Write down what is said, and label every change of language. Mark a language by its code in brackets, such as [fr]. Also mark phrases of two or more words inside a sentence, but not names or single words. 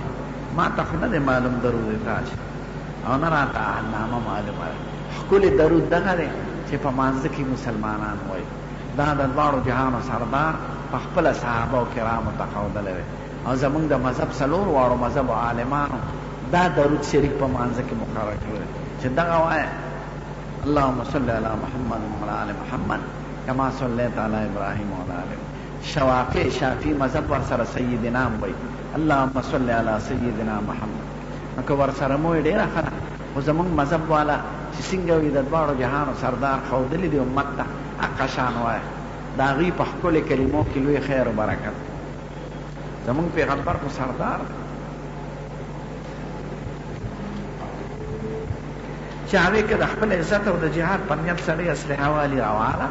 [ps] ما ته خو نه دی معلوم درود تاج او نه راته اهلنامه معلومه ده. ښکلې درود دغه دی چې په مانځه کې مسلمانان وایي. دا د دواړو جهانو سردار په خپله صحابه و کرامو ته ښودلی دی او زمونږ د مذهب څلور واړو مذهبو عالمانو دا درود شریف په مانځه کې مقرر کړی دی چې دغه وایه [ar] اللهم صل علی محمد وعلی آل محمد کما صلیت علی ابراهیم وعلی آل [ps] شوافی شافی مذهب ورسره سیدنا وایي [ar] اللهم صل علی سیدنا محمد. [ps] نو که ورسره مو یې ډېره ښه ده، خو زمونږ مذهب والا چې څنګه وي د دواړو جهانو سردار ښودلی دی امت ته حقه شان وایه. د هغوی په ښکلې کلمو کې لوی خیر و برکت. زمونږ پیغمبر خو سردار دی چې هغې کې د خپل عزت او د جهاد په نیت سړی اسلحه والي راواله.